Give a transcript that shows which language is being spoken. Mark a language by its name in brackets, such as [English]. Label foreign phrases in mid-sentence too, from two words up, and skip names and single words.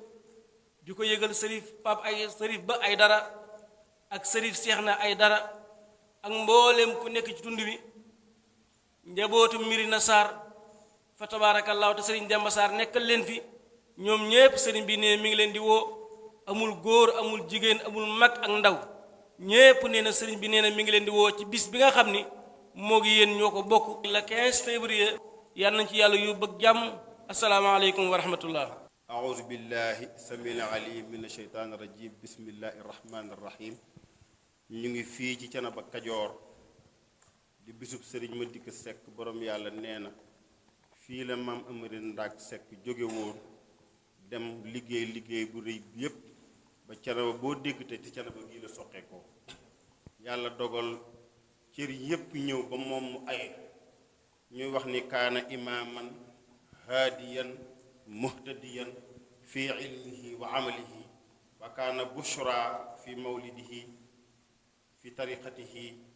[Wolof] di ko yëgal sërif Ba Aydara ak sërif Seexna Aydara ak mboolem ku nekk ci tund wi njabootu Mirina Sarr fa tabaarakallaahu te sëriñ Demba Sarr nekkal leen fi ñoom ñépp sëriñ bi nee mi ngi leen di woo amul góor amul jigéen amul mag ak ndaw ñépp nee na sëriñ bi nee na mi ngi leen di woo ci bis bi nga xam ni moo ngi yéen ñoo ko bokk [French] le 15 février [Wolof] yal nañ ci yàlla yóbbu ak jàmm [Arabic] السلام عليكم ورحمة الله أعوذ بالله السميع العليم من الشيطان الرجيم بسم الله الرحمن الرحيم [Wolof] ñu ngi fii ci Thiénaba Kajoor di bisub sëriñ Madicke Seck borom yàlla nee na fii la maam Amari Ndaak Seck jóge woon dem liggéey bu rëy bi yépp ba Thiénaba boo dégg te ci Thiénaba gii la soqee ko yàlla dogal cër yépp ñëw ba moom mu aye ñuy wax ni [Arabic] كان إماما هاديا مهتديا في علمه وعمله وكان بشرى في مولده في طريقته